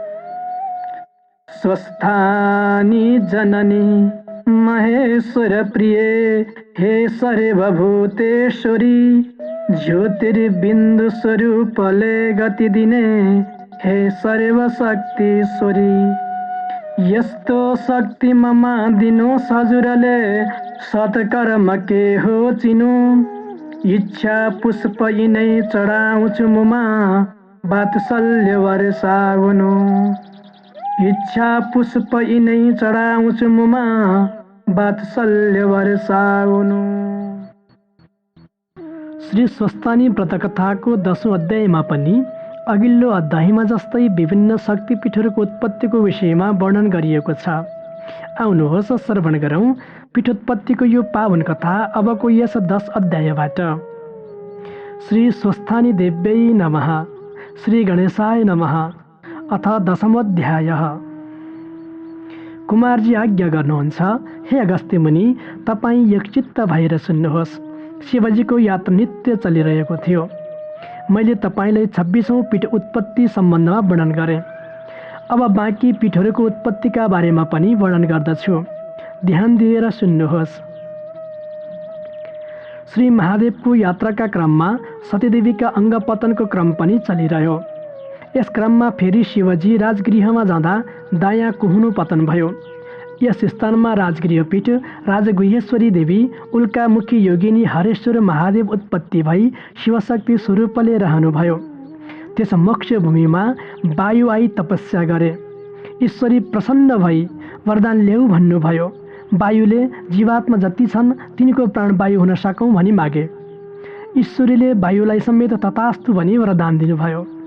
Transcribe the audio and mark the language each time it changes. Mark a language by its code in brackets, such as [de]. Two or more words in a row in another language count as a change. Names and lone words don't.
[ne] स्वस्थानी जननी महेश्वरप्रिये हे सर्वभूतेश्वरी। ज्योतिर्बिन्दुस्वरूपले गतिदिने हे सर्वशक्तिश्वरी। यस्तो शक्ति ममा दिनो हजुरले सत्कर्म के हो चिनु। इच्छा पुष्प यिनै चढाउँछु मुमा वात्सल्य वर्षाउनु। इच्छा पुष्प यिनै चढाउँछु मुमा वात्सल्य वर्षाउनु। श्री स्वस्तानी व्रतकथाको 10औं अध्यायमा पनि अघिल्लो अध्यायमा जस्तै विभिन्न शक्तिपीठहरूको उत्पत्तिको विषयमा वर्णन गरिएको छ। आउनुहोस् श्रवण गरौँ पीठोत्पत्तिको यो पावन कथा अबको यस 10 अध्यायबाट। [sa] श्री स्वस्थानी देव्यै नमः। श्री गणेशाय नमः। अथ 10औं अध्याय। [ne] कुमारजी आज्ञा गर्नुहुन्छ, हे अगस्त्य मुनि, तपाईँ एकचित्त भएर सुन्नुहोस्। शिवजीको यात्रा नित्य चलिरहेको थियो। मैले तपाईँलाई 26औं पीठ उत्पत्ति सम्बन्धमा वर्णन गरेँ। अब बाँकी पीठहरूको उत्पत्तिका बारेमा पनि वर्णन गर्दछु। ध्यान दिएर सुन्नुहोस्। श्री महादेवको यात्राका क्रममा सतीदेवीका अङ्गपतनको क्रम पनि चलिरह्यो। यस क्रममा फेरि शिवजी राजगृहमा जाँदा दायाँ कुहुनु पतन भयो। यस स्थानमा राजगृहपीठ राजगुह्येश्वरी देवी उल्कामुखी योगिनी हरेश्वर महादेव उत्पत्ति भई शिवशक्ति स्वरूपले रहनुभयो। त्यस मोक्ष भूमिमा वायु आई तपस्या गरे। ईश्वरी प्रसन्न भई वरदान ल्याऊ भन्नुभयो। वायुले जीवात्मा जति छन् तिनको प्राणवायु हुन सकौँ भनी मागे। ईश्वरीले वायुलाई समेत तथास्तु भनी वरदान दिनुभयो।